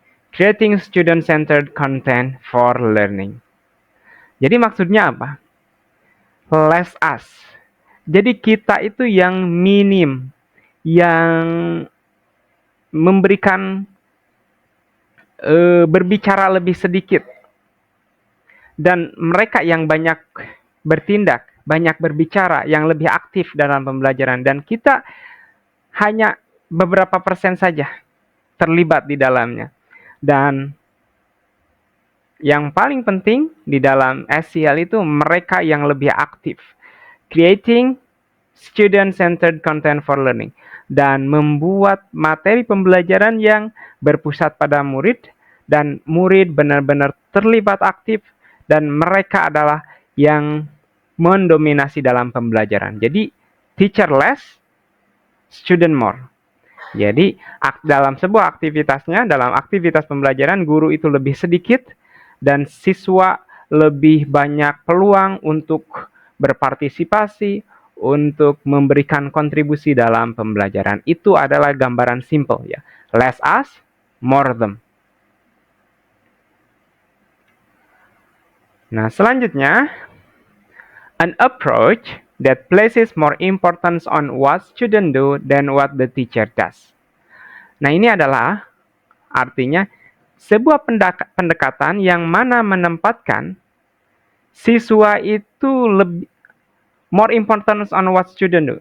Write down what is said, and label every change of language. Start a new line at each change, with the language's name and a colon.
English: Creating student-centered content for learning.
Indonesian: Jadi maksudnya apa?
English: Less us.
Indonesian: Jadi kita itu yang minim, yang memberikan berbicara lebih sedikit. Dan mereka yang banyak bertindak, banyak berbicara, yang lebih aktif dalam pembelajaran. Dan kita hanya beberapa persen saja terlibat di dalamnya. Dan yang paling penting di dalam SCL itu mereka yang lebih aktif.
English: Creating student-centered content for learning.
Indonesian: Dan membuat materi pembelajaran yang berpusat pada murid. Dan murid benar-benar terlibat aktif. Dan mereka adalah yang mendominasi dalam pembelajaran. Jadi
English: teacher less, student more.
Indonesian: Jadi dalam sebuah aktivitasnya, dalam aktivitas pembelajaran, guru itu lebih sedikit dan siswa lebih banyak peluang untuk berpartisipasi, untuk memberikan kontribusi dalam pembelajaran. Itu adalah gambaran simple ya.
English: Less us, more them.
Indonesian: Nah, selanjutnya,
English: an approach that places more importance on what student do than what the teacher does.
Indonesian: Nah, ini adalah artinya sebuah pendekatan yang mana menempatkan siswa itu lebih
English: more importance on what student do.